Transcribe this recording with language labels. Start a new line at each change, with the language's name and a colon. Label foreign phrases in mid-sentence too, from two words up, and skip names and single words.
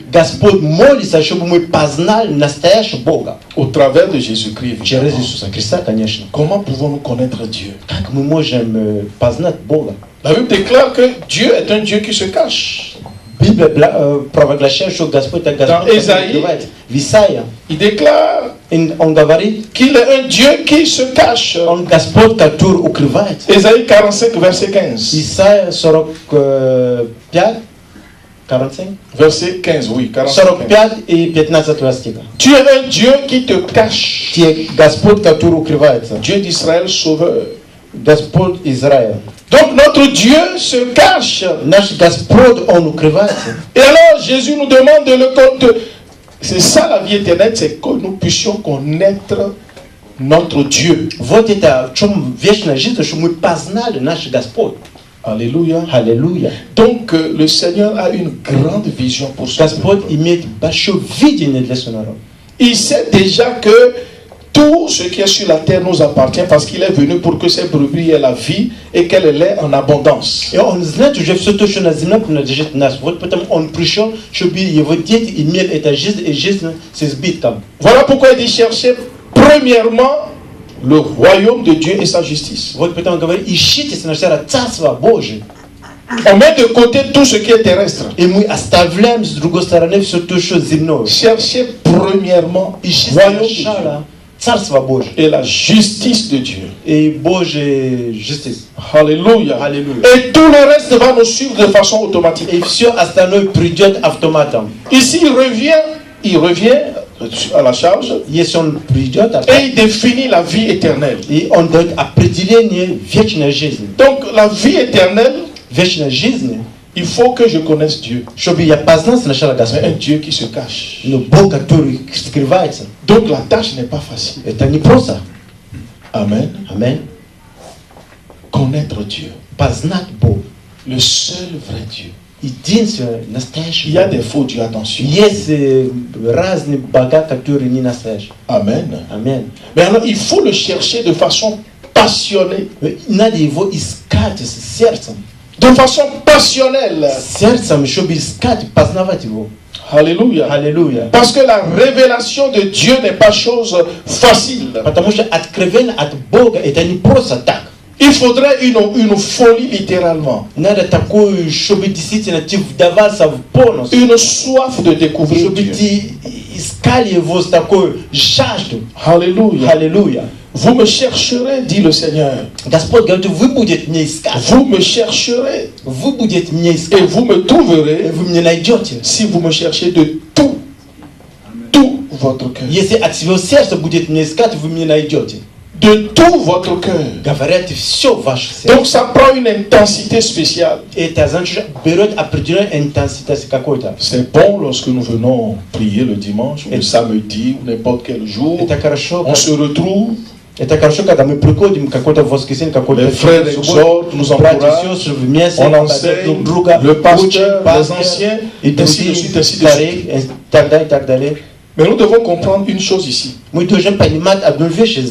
Russian: Господь молится, чтобы мы познали настоящего Бога.
French: au travers de Jésus-Christ.
Russian: Через
French: évidemment.
Russian: Иисуса Христа, конечно.
French: Comment pouvons-nous connaître Dieu?
Russian: Как мы можем познать Бога?
French: La Bible déclare que Dieu est un Dieu qui se cache.
Russian: Библия провозглашает, что Господь это Господь, который Исаии. открывает. В Исаии
French: Il déclare
Russian: он говорит,
French: qu'il est un Dieu qui se cache.
Russian: он Господь, который укрывает.
French: Ésaïe 45, verset 15.
Russian: Исайя 45, 45?
French: Verset 15, oui, 45.
Russian: 45 и 15 стиха.
French: Tu es un Dieu qui te cache.
Russian: Те Господь, который укрывается.
French: Dieu d'Israël sauveur.
Russian: Господь Израиля.
French: Donc notre Dieu se cache.
Russian: Наш Господь, Он укрывается.
French: Et alors Jésus nous demande de le connaître. C'est ça la vie éternelle, c'est que nous puissions connaître notre Dieu.
Russian: Вот это в чем вечная жизнь, что мы познали наш Господь.
French: Alléluia.
Russian: Аллилуйя.
French: Donc le Seigneur a une grande vision pour son
Russian: Господь
French: peuple.
Russian: имеет большое видение для своего народа.
French: Il sait déjà que tout ce qui est sur la terre nous appartient parce qu'il est venu pour que ces brebis aient la vie et qu'elle l'ait en abondance.
Russian: И он знает уже все то, что на земле принадлежит нас. Вот потому он пришел, чтобы его дети имели эту жизнь и жизнь с избытком.
French: Voilà pourquoi il dit chercher premièrement le royaume de Dieu et sa justice.
Russian: Вот потому он говорит, ищите сначала Царство Божие.
French: On met de côté tout ce qui est terrestre.
Russian: И мы оставляем с другой стороны все то, что земное.
French: Cherchez premièrement le
Russian: Ищите
French: royaume de Dieu
Russian: сначала Царство Божие
French: et la justice de Dieu.
Russian: и Божья justice.
French: Alléluia.
Russian: Аллилуйя.
French: Et tout le reste va nous suivre de façon automatique.
Russian: И все остальное придет автоматом.
French: Ici, il revient à la charge
Russian: Если он придет,
French: et il définit la vie éternelle.
Russian: и он дает определение вечной жизни.
French: Donc, la vie éternelle,
Russian: Вечной жизни,
French: il faut que je connaisse Dieu.
Russian: чтобы я познал сначала
French: Mais un
Russian: Господь.
French: Dieu qui se cache.
Russian: Но Бог, который скрывается,
French: Donc, la tâche n'est pas facile.
Russian: это не просто.
French: Amen.
Russian: Аминь.
French: Connaître Dieu.
Russian: Познать Бога.
French: Le seul vrai Dieu.
Russian: Единственное, настоящий
French: Il y a
Russian: Бог.
French: des faux dieux, attention.
Russian: Есть разные бога, которые не настоящие.
French: Amen.
Russian: Аминь.
French: Mais alors, il faut le chercher de façon passionnée.
Russian: Надо его искать с сердцем.
French: De façon passionnelle.
Russian: Сердцем, чтобы искать, познавать его.
French: Alléluia.
Russian: Аллилуйя.
French: Parce que la révélation de Dieu n'est pas chose facile.
Russian: Потому что откровение от Бога это не просто так.
French: Il faudrait une folie littéralement.
Russian: Надо такое, чтобы действительно ты вдавался в полностью.
French: Une soif de découvrir
Russian: Чтобы
French: Dieu.
Russian: ты искали его с такой жаждой.
French: Alléluia.
Russian: Аллилуйя.
French: Vous me chercherez, dit le Seigneur.
Russian: Господь говорит, вы будете меня искать.
French: Vous me chercherez
Russian: Вы будете меня
French: et
Russian: искать.
French: vous me
Russian: И
French: trouverez
Russian: вы меня найдете.
French: si vous me cherchez de tout votre cœur.
Russian: Если от всего сердца будет меня искать, вы меня найдете.
French: De tout votre cœur.
Russian: Говорят все ваше сердце.
French: Donc ça prend une intensité spéciale.
Russian: Это значит, берет определенную интенситет какой-то.
French: C'est bon lorsque nous venons prier le dimanche ou le samedi ou n'importe quel jour.
Russian: Это хорошо.
French: On se retrouve.
Russian: Это хорошо, когда мы приходим какое-то воскресенье, какой-то
French: Les frères exhortent, nous encouragent,
Russian: вместе,
French: on enseigne, le pasteur, les anciens,
Russian: и
French: ainsi de suite, ainsi de suite.
Russian: и так далее, и так далее.
French: Mais nous devons comprendre une chose ici.
Russian: Мы должны понимать одну вещь
French: Le